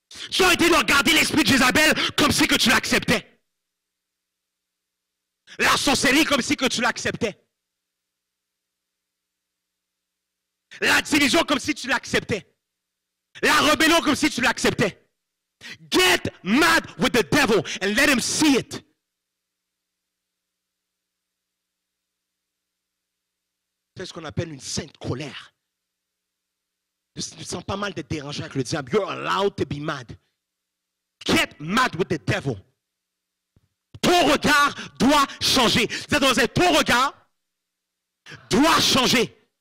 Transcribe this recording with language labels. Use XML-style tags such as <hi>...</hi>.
<fr>Tu dois arrêter de regarder l'esprit de Jézabel comme si que tu l'acceptais. La sorcellerie comme si que tu l'acceptais. La division comme si tu l'acceptais. La rébellion comme si tu l'acceptais.</fr> <en>Get mad with the devil and let him see it.</en> <fr>C'est ce qu'on appelle une sainte colère. Tu te sens pas mal d'être dérangé avec le diable.</fr> <en>You're allowed to be mad. Get mad with the devil.</en> <fr>Ton regard doit changer. C'est-à-dire, ton regard doit changer.</fr>